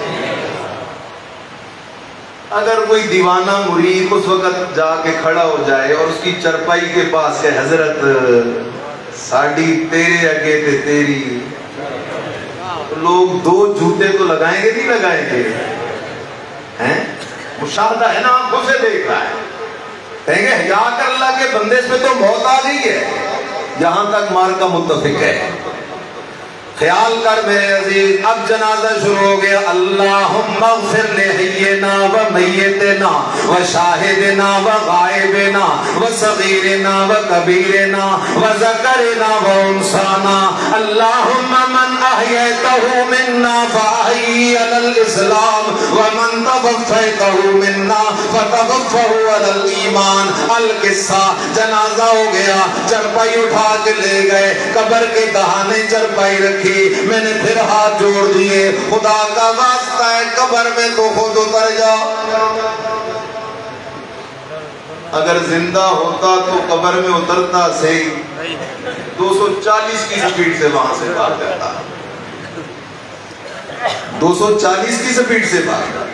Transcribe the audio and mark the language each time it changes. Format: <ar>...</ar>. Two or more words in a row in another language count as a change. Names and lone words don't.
<ur>اگر کوئی دیوانہ مرید اس وقت جا کے کھڑا ہو جائے اور اس کی چرپائی کے پاس کہ حضرت</ur> <pa>ساڑی تیرے اگے تے تیری،</pa> <ur>تو لوگ دو جھوٹے تو لگائیں گے نہیں لگائیں گے؟ مشاہدہ ہے نا، آنکھوں سے دیکھ رہا ہے، کہیں گے یا کر اللہ کے بندے، اس پہ تو موت آ گئی ہے، یہاں تک مار کا متفق ہے۔ خیال کر میرے عزیز، اب جنازہ شروع ہو گیا،</ur> <ar>اللہم اغفر لحینا و میتنا و شاہدنا و غائبنا و صغیرنا و کبیرنا و ذکرنا و انسانا، اللہم من احییتہ منا فاحیی علی الاسلام و من توفیتہ منا فتوفہ علی الایمان۔</ar> <ur>القصہ، جنازہ ہو گیا، چرپائی اٹھا کے لے گئے، قبر کے دہانے چرپائی رکھی، میں نے پھر ہاتھ جوڑ دیے، خدا کا واسطہ ہے قبر میں تو خود اتر جا۔ اگر زندہ ہوتا تو قبر میں اترتا صحیح، 240 کی سپیڈ سے وہاں سے بھاگ جاتا، 240 کی سپیڈ سے بھاگ جاتا۔</ur>